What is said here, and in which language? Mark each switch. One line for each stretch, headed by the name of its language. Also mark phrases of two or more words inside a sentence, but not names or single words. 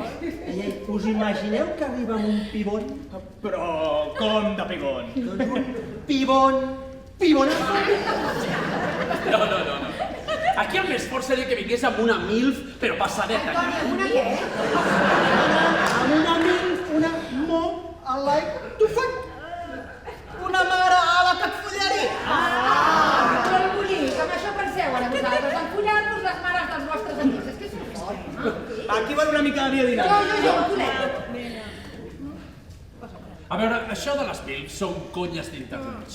Catalan: Ei, us imagineu que arriba amb un pibon? Però com de pibon? Doncs un pibon. No. Aquí el més fort seria que vingués amb una MILF, però passadeta. Toni, amb una què? Amb una milf, una
English: mom, I like to fuck.
Catalan: Una mare a la que et follaria. Però el bonic, amb això penseu ara vosaltres, en follar-nos les mares dels vostres amics. És que són forts. Aquí vol una mica de biodinàmica. Jo, volet. A veure, això de les MILF són conyes d'internet.